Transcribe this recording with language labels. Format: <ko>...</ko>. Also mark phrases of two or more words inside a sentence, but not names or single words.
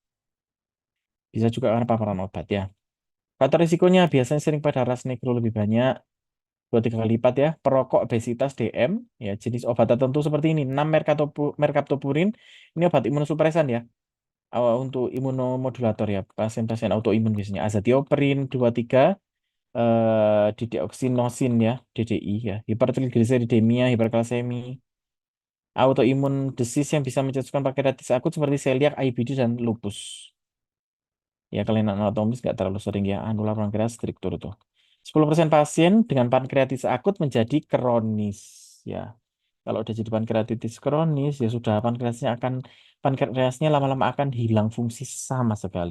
<id>Bisa juga karena paparan obat ya. Faktor risikonya biasanya sering pada ras negro lebih banyak, 2-3 kali lipat ya. Perokok, obesitas, DM, ya jenis obat tertentu seperti ini. 6 merkaptopurin, ini obat imunosupresan ya. Untuk imunomodulator ya, pasien-pasien autoimun biasanya. Azathioprine, 2-3, dideoksinosin ya, DDI ya. Hipertrigliseridemia, hiperkalsemi. Autoimun disease yang bisa mencetuskan pankreatitis akut seperti celiac, IBD, dan lupus. Ya, kelainan anatomis nggak terlalu sering ya. Anular pankreas strictur itu. 10% pasien dengan pankreatitis akut menjadi kronis. Ya, kalau udah jadi pankreatitis kronis, ya sudah pankreasnya lama-lama akan hilang fungsi sama sekali.</id>